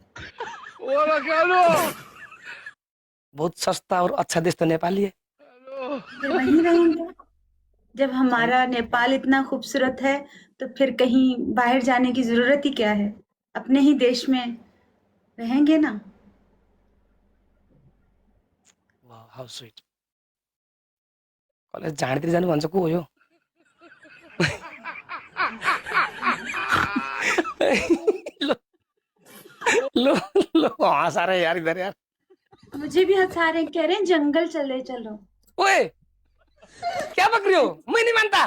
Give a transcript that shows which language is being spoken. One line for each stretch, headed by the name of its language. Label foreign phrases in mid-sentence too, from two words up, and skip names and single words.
Hindi: बहुत सस्ता और अच्छा देश तो नेपाली है। फिर वहीं रहेंगे। जब थैंक हमारा नेपाल इतना खूबसूरत है तो फिर कहीं बाहर जाने की जरूरत ही क्या है। अपने ही देश में रहेंगे ना।
English: wah how sweet.
Nepali: कलेज झाँडतिर जानु भन्छ को हो यो?
Hindi: लो लो लो हँसा रहे यार इधर यार। मुझे भी हंसा रहे हैं, कह रहे हैं जंगल चले चलो। ओए क्या बक रही हो? मैं नहीं मानता।